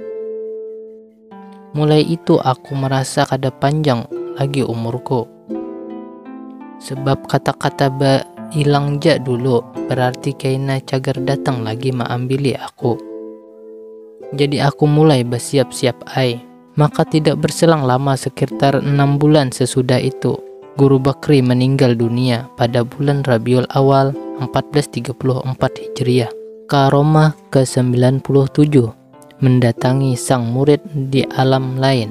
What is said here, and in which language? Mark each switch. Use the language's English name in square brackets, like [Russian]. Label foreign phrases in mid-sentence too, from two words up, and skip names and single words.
[Banjar] Mulai itu aku merasa kada panjang lagi umurku. Sebab kata-kata ba ilang ja dulu berarti kaina cagar datang lagi maambili aku. Jadi aku mulai bersiap-siap ai. [Indonesian] Maka tidak berselang lama, sekitar 6 bulan sesudah itu, Guru Bakri meninggal dunia pada bulan Rabiul Awal 1434 Hijriah. Karomah ke-97, mendatangi sang murid di alam lain.